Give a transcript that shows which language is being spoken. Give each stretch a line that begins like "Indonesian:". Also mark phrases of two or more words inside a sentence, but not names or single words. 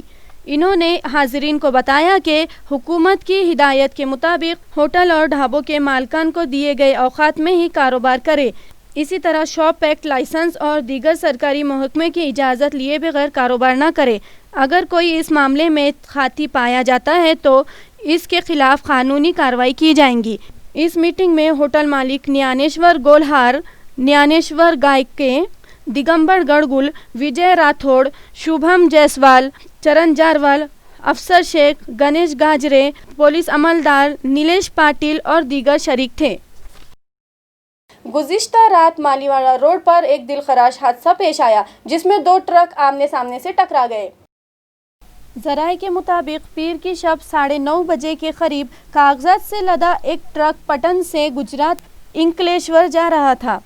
Urdu: انہوں نے حاضرین کو بتایا کہ حکومت کی ہدایت کے مطابق ہوٹل اور ڈھابوں کے مالکان کو دیے گئے اوقات میں ہی کاروبار کرے، اسی طرح
English: shop act licence
Urdu: اور دیگر سرکاری محکمے کی اجازت لیے بغیر کاروبار نہ کرے۔ اگر کوئی اس معاملے میں خاطی پایا جاتا ہے تو اس کے خلاف قانونی کارروائی کی جائیں گی۔ اس میٹنگ میں ہوٹل مالک نیانیشور گولہار، نیانیشور گائکے، دگمبر گڑگل، وجے راتھوڑ، شبھم جیسوال، چرن جاروال، افسر شیخ، گنیش گاجرے، پولیس عملدار نیلیش پاٹل اور دیگر شریک تھے۔ گزشتہ رات مالیواڑہ روڈ پر ایک دلخراش حادثہ پیش آیا، جس میں 2 ٹرک آمنے سامنے سے ٹکرا گئے۔ ذرائع کے مطابق پیر کی شب 9:30 بجے کے قریب کاغذات سے لدا ایک ٹرک پٹن سے گجرات انکلیشور جا رہا تھا